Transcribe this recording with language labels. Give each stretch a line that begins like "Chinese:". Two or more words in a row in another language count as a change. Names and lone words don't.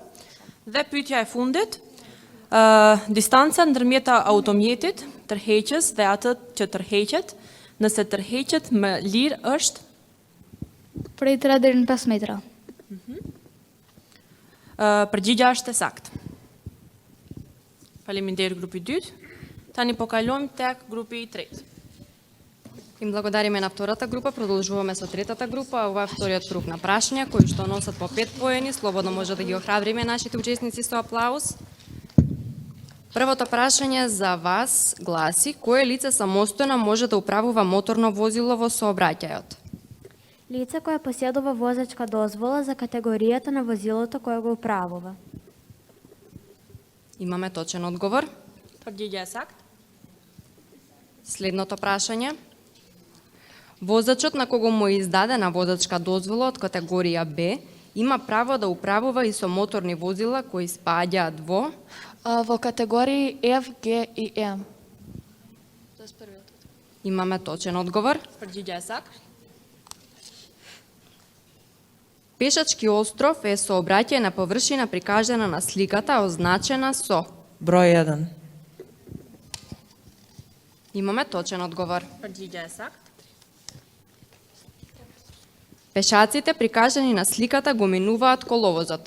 Albanian: Dhe pyetja e fundit, distanca ndërmjet automjetit, tërheqës dhe atë që tërheqet, nëse tërheqet më lirë është Prej 3 deri në 5 metra. Përgjigja është e saktë. Faleminderit grupi 2. Tani po kalojmë tek grupi i 3.
Macedonian: Им благодариме на втората група, продолжуваме со третата група. Ова е вториот круг на прашања, кои што носат по 5 поени. Слободно може да ги охрабриме нашите учесници со аплауз. Првото прашање за вас гласи: кое лице самостојно може да управува моторно возило во сообраќајот? Лице кое посjedува возачка дозвола за категоријата на возилото кое го управува. Имаме точен одговор.
Albanian: Përgjigja e saktë.
Macedonian: Следното прашање. Возачот на кого му е издадена возачка дозвола од категорија Б има право да управува и со моторни возила кои спаѓаат во категории F, G и M. Имаме точен одговор.
Albanian: Përgjigja e saktë.
Macedonian: Пешачки остров е сообраќајна површина прикажана на сликата означена со Број 1. Имаме точен одговор. Предвидя е сакт. Пешаците прикажани на сликата го минуваат коловозот.